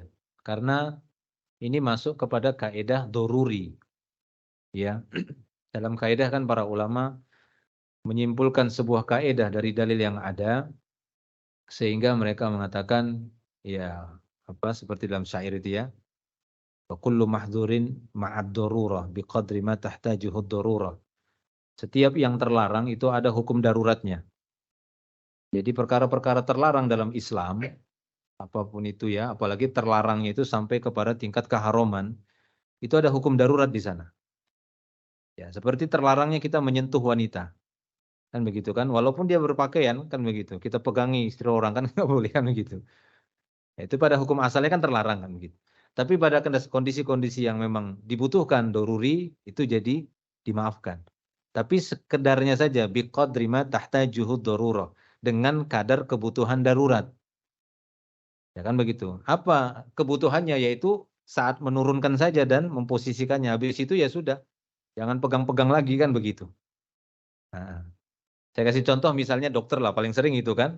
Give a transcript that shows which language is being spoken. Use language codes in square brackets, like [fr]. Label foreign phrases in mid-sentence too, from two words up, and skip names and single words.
[id] Karena ini masuk kepada kaidah doruri. Ya. Dalam kaidah kan para ulama menyimpulkan sebuah kaidah dari dalil yang ada sehingga mereka mengatakan ya apa seperti dalam syair itu ya. [ar] وكل محظور مع الضرورة بقدر ما تحتاجه الضرورة. [id] Setiap yang terlarang itu ada hukum daruratnya. Jadi perkara-perkara terlarang dalam Islam apapun itu ya, apalagi terlarangnya itu sampai kepada tingkat keharuman, itu ada hukum darurat di sana. Ya, seperti terlarangnya kita menyentuh wanita. Kan begitu kan? Walaupun dia berpakaian kan begitu. Kita pegangi istri orang kan nggak boleh kan begitu. Ya, itu pada hukum asalnya kan terlarang kan begitu. Tapi pada kondisi-kondisi yang memang dibutuhkan doruri itu jadi dimaafkan. Tapi sekedarnya saja [ar] بقدر ما تحتاجه الضرورة, [id] dengan kadar kebutuhan darurat. Ya kan begitu. Apa kebutuhannya yaitu saat menurunkan saja dan memposisikannya. Habis itu ya sudah. Jangan pegang-pegang lagi kan begitu. Nah, saya kasih contoh misalnya dokter lah paling sering itu kan.